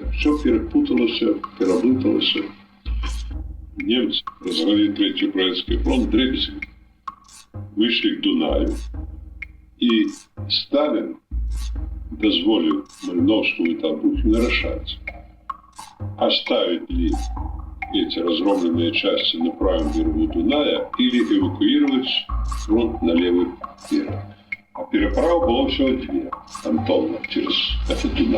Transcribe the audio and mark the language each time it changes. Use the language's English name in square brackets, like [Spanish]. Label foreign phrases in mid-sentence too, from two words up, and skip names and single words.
[Belarusian] Все перапуталася, пераблыталася. Немцы развалілі Трэці украінскі фронт дребезгам. Выйшлі к Дунаю. [Russian] І Сталин дозволил Малиновскому и Толбухину решать, оставить ли эти разгромленные части на правом берегу Дуная или эвакуировать фронт на левый берег. А переправа была всего две, Антонов через этот Дунай.